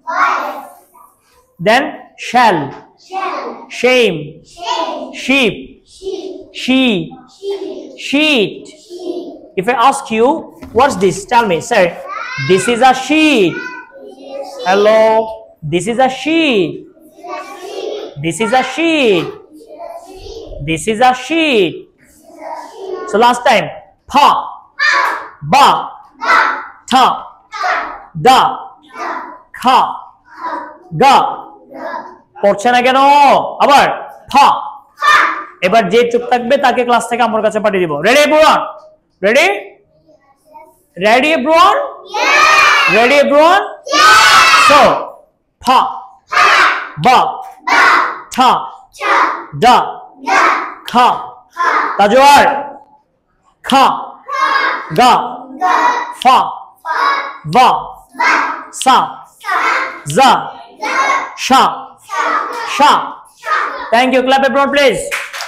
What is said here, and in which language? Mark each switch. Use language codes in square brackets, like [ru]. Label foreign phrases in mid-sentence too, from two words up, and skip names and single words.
[en] then shall shame sheep she sheet if I ask you what's this tell me sir this is a sheet hello this is a sheet this is a sheet this is a sheet so last time pha [bn] ব থ দ খ গ পড়ছে না কেন আবার ফা এবার যে চুপ থাকবে তাকে ক্লাস থেকে আমার কাছে পাঠিয়ে দিব [en] ready everyone ready ready everyone ready everyone so [bn] ফা বা থা দা খা তাজওয়ার খা গা ফা va sa za sha sha [en] thank you clap everyone please